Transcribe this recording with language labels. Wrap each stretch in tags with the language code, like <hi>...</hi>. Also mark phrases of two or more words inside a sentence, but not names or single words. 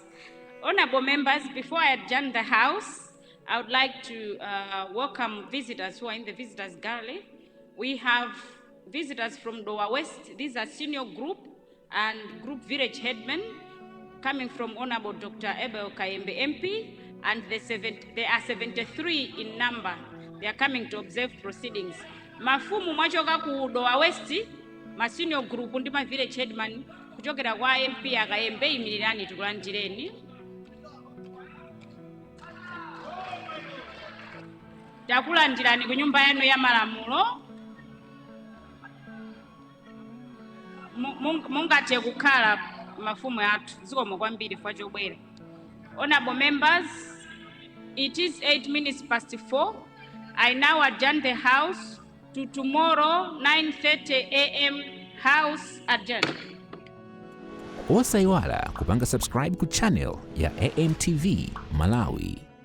<en>Honorable members, before I adjourn the House, I would like to welcome visitors who are in the visitors gallery. We have visitors from Dowa West. These are senior group and group village headmen coming from Honorable Dr. Abel Kayembe MP, and they are 73 in number. They are coming to observe proceedings.</en> <ny>Mafumu mwachoka ku Dowa West, ma</ny> <en>senior group</en> <ny>ndi ma</ny> <en>village headman</en> <ny>kuchokera kwa MP Akayembe imirirani tukulandireni. Takulandirani ku nyumba yanu ya malamulo. Mungathe kukhala mafumu athu zikomo kwambiri fa chobwera.</ny> <en>Honorable members, it is 8 minutes past 4. I now adjourn the House to tomorrow 9:30 a.m. House adjourned.</en> <ny>Osaiwala kupanga subscribe ku channel ya AMTV Malawi.</ny>